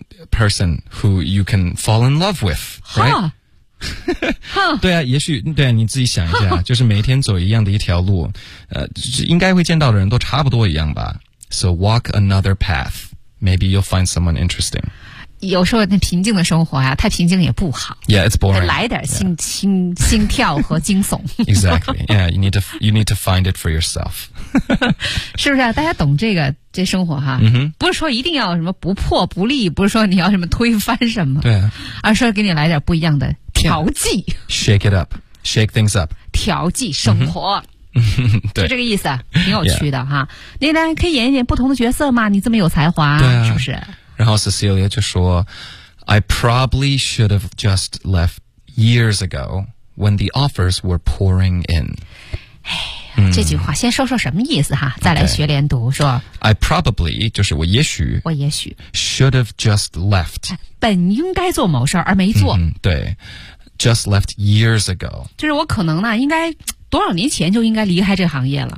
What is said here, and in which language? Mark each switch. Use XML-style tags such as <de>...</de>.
<en>person who you can fall in love with， right？</en> <zh>对啊，也许对啊，你自己想一下，就是每天走一样的一条路，应该会见到的人都差不多一样吧。</zh> <en>So walk another path。 Maybe you'll find someone interesting.</en> <zh>有时候那平静的生活啊，太平静也不好。</zh> <en>Yeah, it's boring.</en> <zh>来点心跳和惊悚。</zh> <en>Exactly. Yeah, you need to find it for yourself.</en> <zh>是不是啊？大家懂这生活哈？ Mm-hmm. 不是说一定要什么不破不立，不是说你要什么推翻什么。对啊。而是给你来点不一样的调剂。</zh> <en>Yeah. Shake it up. Shake things up.</en> <zh>调剂生活。Mm-hmm. 对，就这个意思，挺有趣的哈。</zh> <en>Yeah.</en> <zh>你呢，可以演一演不同的角色嘛？你这么有才华，对啊，是不是？然后 Cecilia 就说 ，</zh> <en>I probably should have just left years ago when the offers were pouring in。</en> <zh>哎，这句话先说说什么意思哈？再来学连读，</zh> <en>okay.</en> <zh>说</zh> <en>，I probably</en> <zh>就是我也许</zh> <en>should have just left，</en> <zh>本应该做某事而没做。</zh> <en>嗯、对 ，just left years ago，</en> <zh>就是我可能呢应该。多少年前就应该离开这个行业了，</zh>